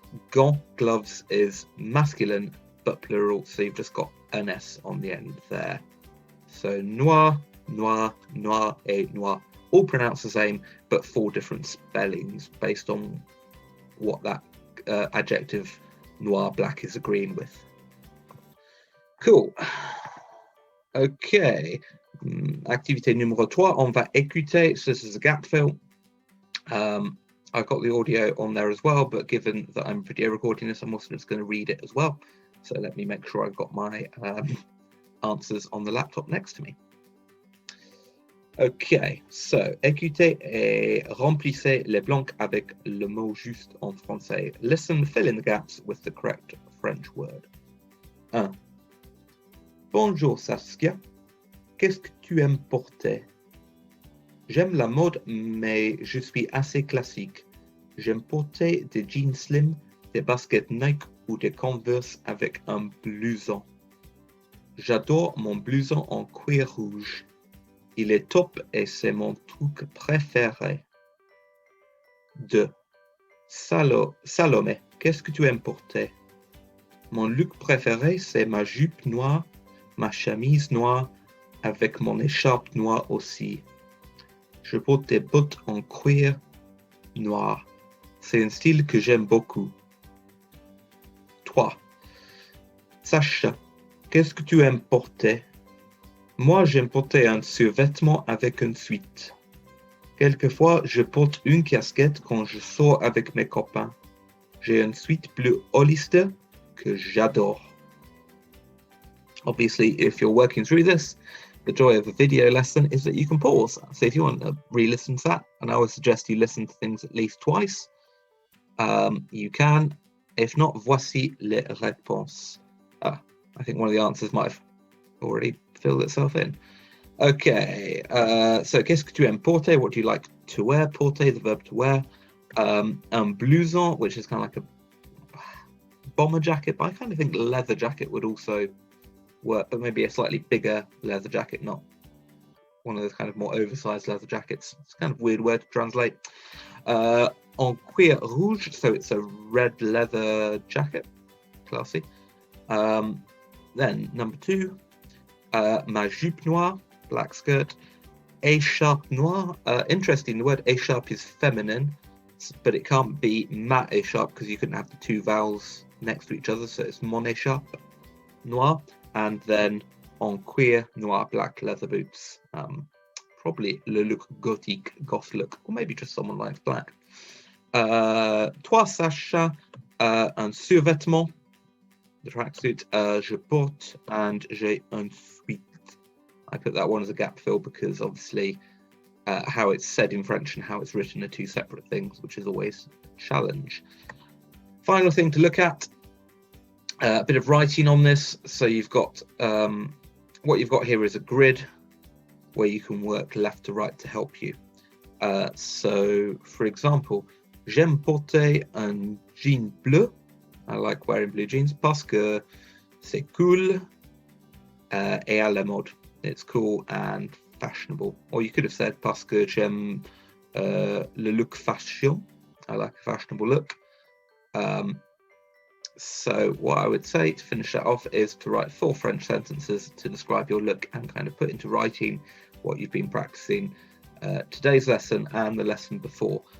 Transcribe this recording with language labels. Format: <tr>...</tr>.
<en>Gants, gloves is masculine but plural, so you've just got an S on the end there. So noir, noir, noir, et noir, all pronounced the same, but 4 different spellings based on what that adjective noir, black is agreeing with. Cool. Okay.</en> <fr>Activité numéro 3, on va écouter.</fr> <en>So this is a gap fill. I've got the audio on there as well, but given that I'm video recording this, I'm also just going to read it as well. So let me make sure I've got my answers on the laptop next to me.</en> <fr>Okay, so écoutez et remplissez les blancs avec le mot juste en français.</fr> <en>Listen, fill in the gaps with the correct French word. 1.</en> <fr>Bonjour Saskia, qu'est-ce que tu aimes porter? J'aime la mode, mais je suis assez classique. J'aime porter des jeans slim, des baskets Nike ou des Converse avec un blouson. J'adore mon blouson en cuir rouge. Il est top et c'est mon truc préféré. 2. Salomé, qu'est-ce que tu aimes porter? Mon look préféré, c'est ma jupe noire, ma chemise noire, avec mon écharpe noire aussi. Je porte des bottes en cuir noir. C'est un style que j'aime beaucoup. 3. Sacha, qu'est-ce que tu aimes porter? Moi, j'aime porter un survêtement avec une suite. Quelquefois, je porte une casquette quand je sors avec mes copains. J'ai une suite bleu Hollister que j'adore.</fr> <en>Obviously, if you're working through this, the joy of a video lesson is that you can pause. So if you want to re-listen to that, and I would suggest you listen to things at least twice, you can. If not,</en> <fr>voici les réponses.</fr> <en>I think one of the answers might have already filled itself in.</en> <fr>Okay, so qu'est-ce que tu aimes porter?</fr> <en>What do you like to wear? Porter, the verb to wear. Un blouson, which is kind of like a bomber jacket, but I kind of think leather jacket would also work, but maybe a slightly bigger leather jacket, not one of those kind of more oversized leather jackets. It's kind of a weird word to translate.</en> <fr>En cuir rouge,</fr> <en>so it's a red leather jacket, classy. Then number 2,</en> <fr>ma jupe noire,</fr> <en>black skirt. Écharpe noire, interesting, the word écharpe is feminine, but it can't be ma écharpe because you couldn't have the 2 vowels next to each other, so it's</en> <fr>mon écharpe noire.</fr> <en>And then</en> <fr>en cuir noir,</fr> <en>black leather boots. Probably</en> <fr>le look gothique,</fr> <en>goth look, or maybe just someone likes black. 3. Sacha,</en> <fr>un survêtement,</fr> <en>the tracksuit.</en> <fr>Je porte</fr> <en>and</en> <fr>j'ai un suite.</fr> <en>I put that one as a gap fill because obviously how it's said in French and how it's written are 2 separate things, which is always a challenge. Final thing to look at, a bit of writing on this. So you've got, what you've got here is a grid where you can work left to right to help you. So for example,</en> <fr>j'aime porter un jean bleu.</fr> <en>I like wearing blue jeans</en> <fr>parce que c'est cool et à la mode.</fr> <en>It's cool and fashionable. Or you could have said</en> <fr>parce que j'aime le look fashion.</fr> <en>I like a fashionable look. So what I would say to finish that off is to write 4 French sentences to describe your look and kind of put into writing what you've been practicing today's lesson and the lesson before.</en>